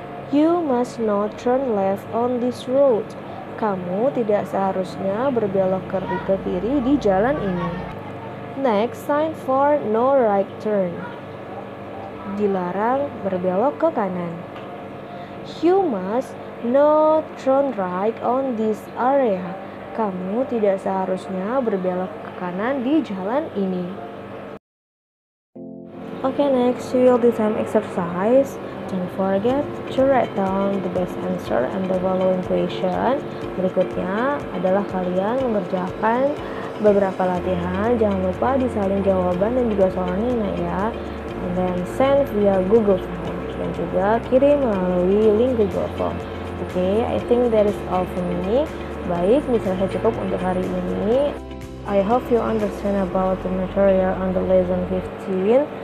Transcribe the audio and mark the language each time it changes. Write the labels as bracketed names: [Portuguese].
[English] You must not turn left on this road. [Indonesian] Kamu tidak seharusnya berbelok ke kiri di jalan ini. [English] Next, sign for no right turn. [Indonesian] Dilarang berbelok ke kanan. [English] You must not turn right on this area. [Indonesian] Kamu tidak seharusnya berbelok ke kanan di jalan ini. [English] Okay, next real time exercise. Don't forget to write down the best answer and the following question. [Indonesian] Berikutnya adalah kalian mengerjakan beberapa latihan. Jangan lupa disalin jawaban dan juga soalnya ya. [English] And then send via Google Form [Indonesian] dan juga kirim melalui link Google Form. [English] Okay, I think that is all for me. [Indonesian] Baik, bisa saya cukup untuk hari ini. [English] I hope you understand about the material on the lesson 15.